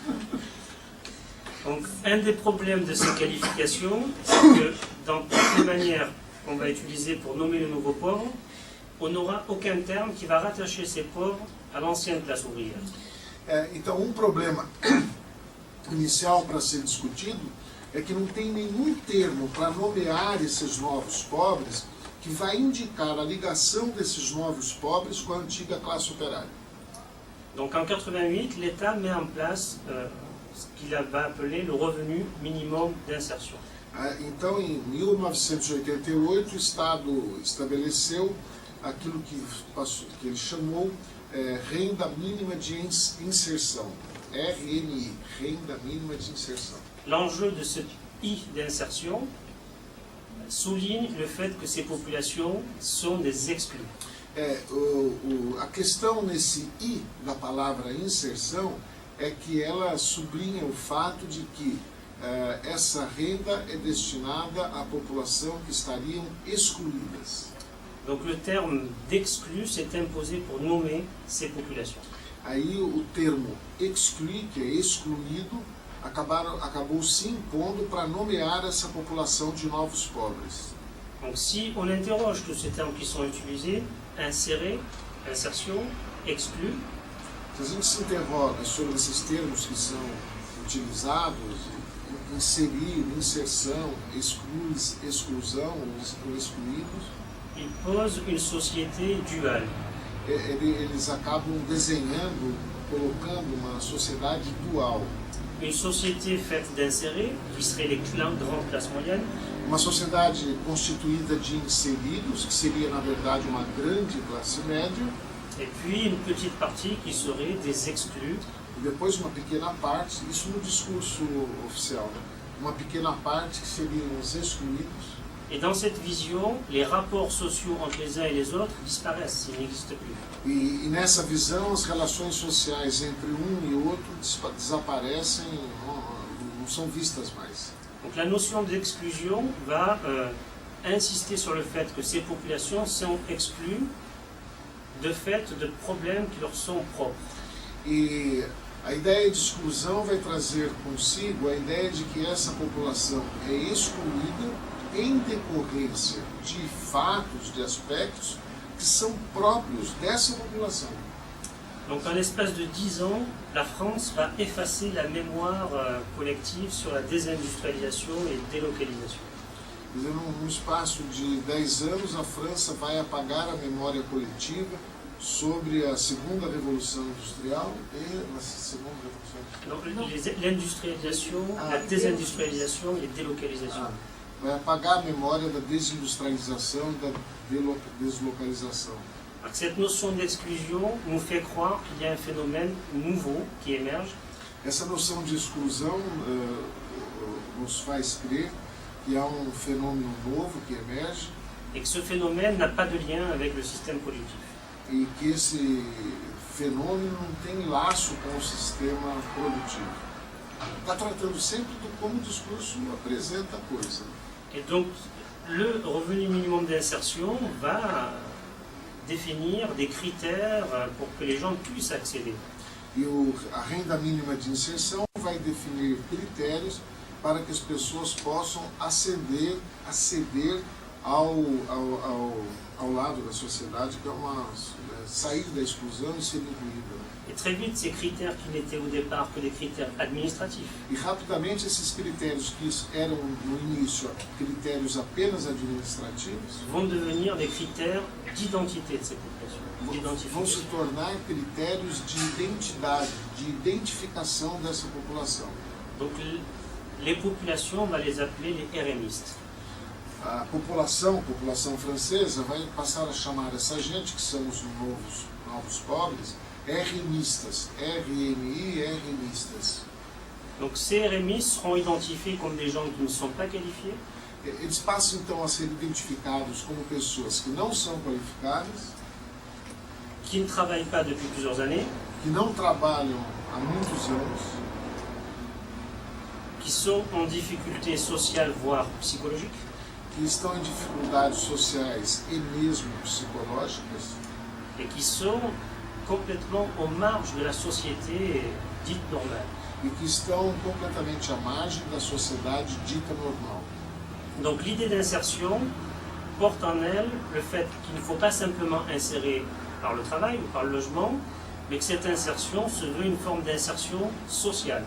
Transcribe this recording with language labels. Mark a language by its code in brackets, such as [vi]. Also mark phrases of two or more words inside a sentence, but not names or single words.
[fr] Donc, un des problèmes de ces qualifications, c'est que dans toutes les manières qu'on va utiliser pour nommer le nouveau pauvre, on n'aura aucun terme qui va rattacher ces pauvres à l'ancienne classe ouvrière. [pt] Então, um problema inicial para ser discutido é que não tem nenhum termo para nomear esses novos pobres que vai indicar a ligação desses novos pobres com a antiga classe operária. [fr] Donc en 88, l'État met en place ce qu'il va appeler le revenu minimum d'insertion. [pt] Então, em 1988, o Estado estabeleceu aquilo que ele chamou Renda Mínima de Inserção, RMI, Renda Mínima de Inserção. [fr] L'enjeu de ce I d'insertion souligne le fait que ces populations sont des exclus. [pt] A questão nesse I da palavra inserção é que ela sublinha o fato de que essa renda é destinada à população que estariam excluídas. [fr] Donc le terme d'exclus s'est imposé pour nommer ces populations. [pt] Aí o termo exclui, que é excluído, acabou se impondo para nomear essa população de novos pobres. [fr] Donc si on interroge tous ces termes qui sont utilisés, insérer, insertion, exclu, [pt] Se a gente se interroga sobre esses termos que são utilizados, inserir, inserção, exclusão ou excluídos, [fr] il pose une société duale. [pt] eles acabam desenhando, colocando uma sociedade dual. [fr] Une société faite d'insérés, qui seraient les grandes classes moyennes, [pt] Uma sociedade constituída de inseridos, que seria na verdade uma grande classe média, [fr] et puis une petite partie qui serait des exclus, [pt] e depois uma pequena parte, isso no discurso oficial, né? Uma pequena parte que seriam os excluídos. [fr] et dans cette vision, les rapports sociaux entre les uns et les autres disparaissent, ils n'existent plus. [pt] E nessa visão, as relações sociais entre um e outro desaparecem, não são vistas mais. [fr] Donc la notion d'exclusion va insister sur le fait que ces populations sont exclues de fait de problèmes qui leur sont propres. [pt] E a ideia de exclusão vai trazer consigo a ideia de que essa população é excluída em decorrência de fatos, de aspectos que são próprios dessa população. [fr] Donc en l'espace de 10 ans, la France va effacer la mémoire collective sur la désindustrialisation et délocalisation. [pt] Quer dizer, num espaço de 10 anos, a França vai apagar a memória coletiva sobre a segunda revolução industrial e a segunda revolução [fr] Donc l'industrialisation, la désindustrialisation et délocalisation. [pt] vai apagar a memória da desindustrialização e da deslocalização. [fr] Alors, cette notion d'exclusion nous fait croire qu'il y a un phénomène nouveau qui émerge, [pt] Essa noção de exclusão nos faz crer que há um fenômeno novo que emerge [fr] et que ce phénomène n'a pas de lien avec le système productif. [pt] e que esse fenômeno não tem laço com o sistema produtivo. Está tratando sempre de como o discurso apresenta a coisa. [fr] Et donc le revenu minimum d'insertion va définir des critères pour que les gens puissent accéder. [pt] E a renda mínima de inserção vai definir critérios para que as pessoas possam aceder ao lado da sociedade, que é sair da exclusão e ser incluída. [fr] Et très vite, ces critères qui n'étaient au départ que des critères administratifs [pt] E rapidamente esses critérios que eram no início critérios apenas administrativos [fr] vont devenir des critères d'identité de ces populations, [pt] vão se [fr] d'identification. [pt] tornar critérios de identidade, de identificação dessa população. [fr] Donc les populations, on va les appeler les RMistes. [pt] A população francesa vai passar a chamar essa gente, que são os novos pobres, RMistas, RMI, RMistas. [fr] Donc ces RMistes seront identifiés comme des gens qui ne sont pas qualifiés, [pt] Eles passam então a ser identificados como pessoas que não são qualificadas, [fr] qui ne travaillent pas depuis plusieurs années, [pt] que não trabalham há muitos anos, [fr] qui sont en difficulté sociale, voire psychologique, [pt] que estão em dificuldades sociais e mesmo psicológicas, [fr] et qui sont complètement aux marges de la société dite normale. [pt] e que estão completamente à margem da sociedade dita normal. [fr] Donc l'idée d'insertion porte en elle le fait qu'il ne faut pas simplement insérer par le travail ou par le logement, mais que cette insertion se veut une forme d'insertion sociale.